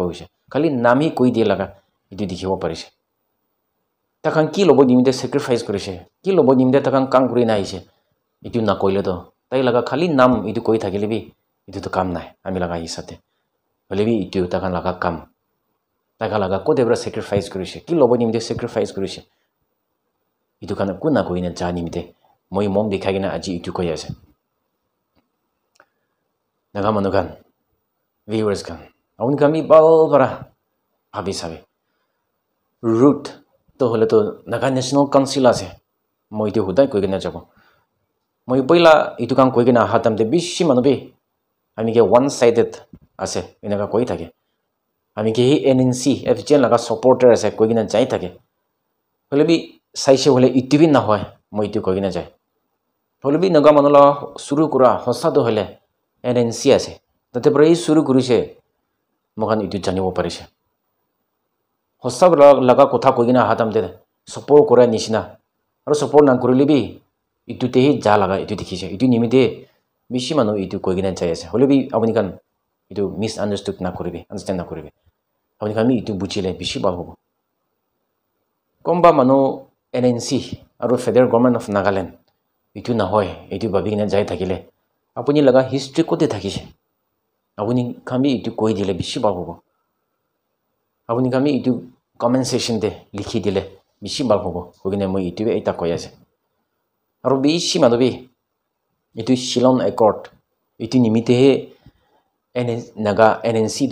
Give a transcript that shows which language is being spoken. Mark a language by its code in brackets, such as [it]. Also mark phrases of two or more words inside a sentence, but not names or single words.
[nag] koise khali nami koi dia laga itu dikhibo parise takan ki lobo nimite sacrifice korise ki lobo nimite takan kam kuri na hise itu na koile to tai laga khali nam itu koi thakilebi itu to kam nai ami laga hisate holebi itu takan laga kam taka laga ko debra sacrifice korise ki lobo nimite sacrifice korise itu kana kuna koine ja nimite moi mom dikhagina aji itu koi ase naga manukan viewers kan aun kami bal para bhabi sabe root to hole to naga national council ase moi itu hudai koi gina jabo moi poila itu kan koi gina hatam de bishi manubi ami ke [en] one sided [nag] ase inaga koi thake ami ke NNC FGN laga supporter ase koi gina jai thake hole bi saise hole itibi na hoy moi itu koi gina jai hole bi naga manula suru kura hosa do hole NNC ase tate prai suru kurise mokan itu janibo parise hosa laga kotha koi gina hatam de support kora nisina aro support na kurilebi itu te ja laga itu dikhise itu nimite bishi manu itu koi gina jai ase hole bi apuni kan itu misunderstood na koribe understand na koribe apuni kan mi itu buchile bishi bal hobo komba manu NNC aro [en] federal government of Nagaland [nag] itu na hoy itu babi gina jai thakile apuni laga history kote thakise apuni kami itu koi dile bishi bal hobo apuni kami itu [en] comment section [nag] de likhi dile bishi bal hobo hogine moi itu eta koi ase aro bishi manubi itu Shillong Accord itu nimite naga NNC to